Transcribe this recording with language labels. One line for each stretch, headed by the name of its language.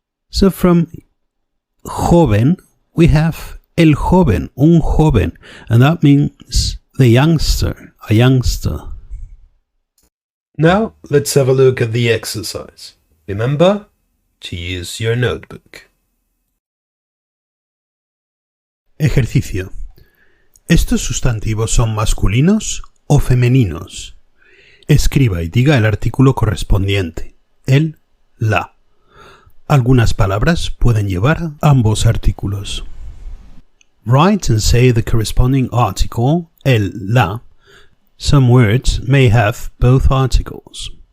English: So from joven, we have el joven, un joven, and that means the youngster, a youngster. Now, let's have a look at the exercise. Remember to use your notebook.
Spanish: Ejercicio. ¿Estos sustantivos son masculinos o femeninos? Escriba y diga el artículo correspondiente, el, la. Algunas palabras pueden llevar ambos artículos.
English: Write and say the corresponding article, el, la. Some words may have both articles.